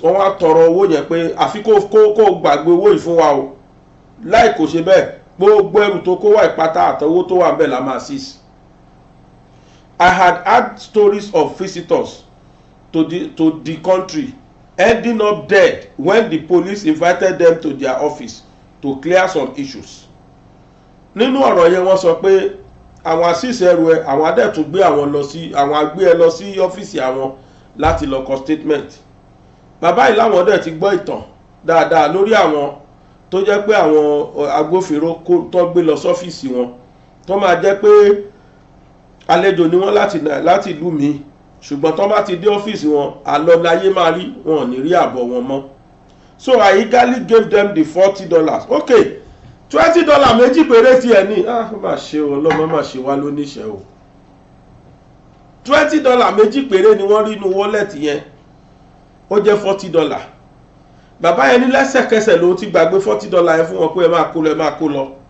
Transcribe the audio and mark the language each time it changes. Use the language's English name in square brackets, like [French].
[Yoruba] Wọ́n wá tọrọ owó yẹn pé àfi kó gbàgbé owó yìí fún wa o láì kò ṣe bẹ́ẹ̀ gbogbo ẹrù tó kó wá ìpátá àtọwó tó wà bẹ́ẹ̀ la máa seize. [English] I had heard stories of visitors to the country ending up dead when the police invited them to their office to clear some issues. [Yoruba] Nínú ọ̀rọ̀ yẹn wọ́n sọ pé àwọn àṣìṣe ẹrù ẹ àwọn adẹ́tún gbé àwọn lọ sí àwọn agbé ẹ lọ sí ọ́fíìsì àwọn láti lọ kọ statement. Bàbá yìí láwọn dẹ̀ ti gbọ́ ìtàn dáadáa lórí àwọn tó jẹ́ pé àwọn agbófinró tó gbé lọ sọ́fíìsì wọn tó máa jẹ́ pé àlejò ni wọ́n láti ìlú mi ṣùgbọ́n tó bá ti dé ọ́fíìsì wọn àlọ́ láyé máa rí wọn ò ní rí àbọ̀ wọn mọ́. [English] So I eagerly gave them the $40. [Yoruba] Okay, $20 méjì péré tí ẹ ní má ṣe o ọlọ́mọ má ṣe wá lóníṣẹ́ o. $20 méjì péré ni wọ́n rí inú wọ́lẹ̀tì yẹn ó jẹ́ $40. Bàbá yẹn ní lẹ́sẹ̀kẹsẹ̀ ló ti gbàgbé $40 yẹn fún wọn pé ẹ máa kó lọ.